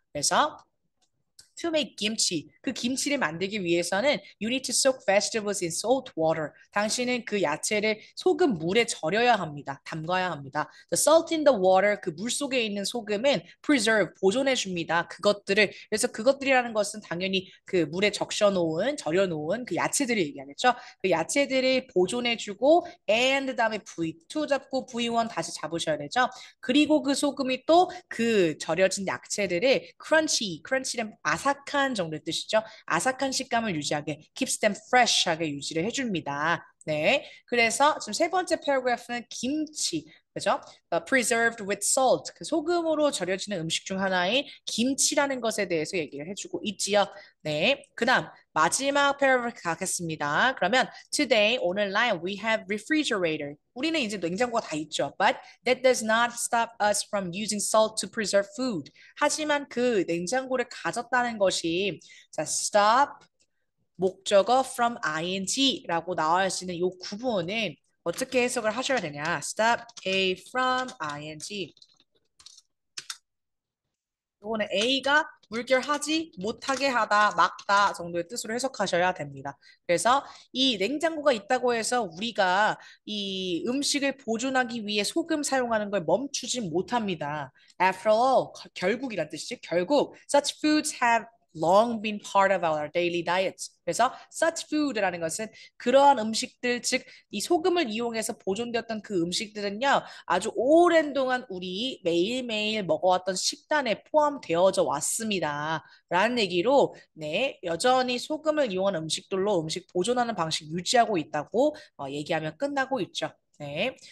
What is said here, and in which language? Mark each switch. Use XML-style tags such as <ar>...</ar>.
<ko>그래서</ko> <en>to make kimchi.</en> <ko>그 김치를 만들기 위해서는</ko> <en>you need to soak vegetables in salt water.</en> <ko>당신은 그 야채를 소금 물에 절여야 합니다. 담가야 합니다.</ko> <en>The salt in the water,</en> <ko>그 물 속에 있는 소금은</ko> <en>preserve,</en> <ko>보존해 줍니다. 그것들을, 그래서 그것들이라는 것은 당연히 그 물에 절여 놓은 그 야채들을 얘기하겠죠. 그 야채들을 보존해 주고 and 다음에 V2 잡고 V1 다시 잡으셔야 되죠. 그리고 그 소금이 또 그 절여진 야채들을 크런치는 아삭한 정도의 뜻이죠. 아삭한 식감을 유지하게,</ko> <en>keeps them fresh</en> <ko>하게 유지를 해줍니다. 네, 그래서 지금 세 번째 패러그래프는 김치, 그죠?</ko> <en>preserved with salt,</en> <ko>그 소금으로 절여지는 음식 중 하나인 김치라는 것에 대해서 얘기를 해주고 있지요. 네, 그다음 마지막 패러그래프 가겠습니다. 그러면</ko> <en>today</en> <ko>오늘 날</ko> <en>we have refrigerator.</en> <ko>우리는 이제 냉장고가 다 있죠.</ko> <en>But that does not stop us from using salt to preserve food.</en> <ko>하지만 그 냉장고를 가졌다는 것이 자, stop 목적어 from ing라고 나와 있는 이 구문은 어떻게 해석을 하셔야 되냐?</ko> <en>Stop A from ing.</en> <ko>이거는 A가 물결하지 못하게 하다, 막다 정도의 뜻으로 해석하셔야 됩니다. 그래서 이 냉장고가 있다고 해서 우리가 이 음식을 보존하기 위해 소금 사용하는 걸 멈추지 못합니다.</ko> <en>After all,</en> <ko>결국이란 뜻이지. 결국</ko> <en>such foods have long been part of our daily diets.</en> <ko>그래서 such food라는 것은 그러한 음식들, 즉 이 소금을 이용해서 보존되었던 그 음식들은요, 아주 오랜 동안 우리 매일매일 먹어왔던 식단에 포함되어져 왔습니다. 라는 얘기로, 네, 여전히 소금을 이용한 음식들로 음식 보존하는 방식 유지하고 있다고 얘기하면 끝나고 있죠. 네.</ko>